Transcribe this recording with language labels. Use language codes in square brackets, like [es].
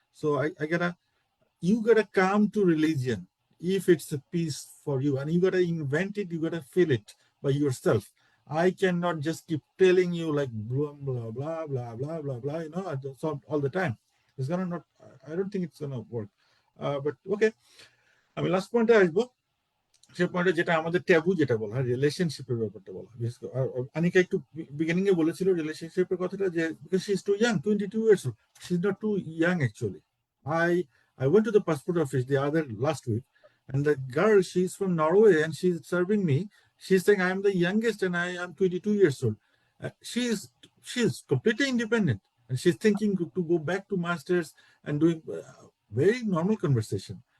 [en] So I gotta, you gotta come to religion if it's a piece for you, and you gotta invent it, you gotta feel it by yourself. I cannot just keep telling you like blah blah blah blah blah blah blah, so all the time. It's gonna not, I don't think it's gonna work. But okay, [bn] আমি last পয়েন্টে আসবো। সে পয়েন্টে যেটা আমাদের tabu যেটা বলা হয়, রিলেশনশিপের ব্যাপারটা বলা, বিশেষ করে আনিকা একটু বিগিনিং এ বলেছিল রিলেশনশিপের কথাটা, যে [en] Because she is too young, 22 years old, she is not too young actually. I I went to the passport office the other last week, and the girl, she's from Norway and she's serving me. She's saying I am the youngest and I am 22 years old. She's completely independent, and she's thinking to go back to masters and doing very normal conversation.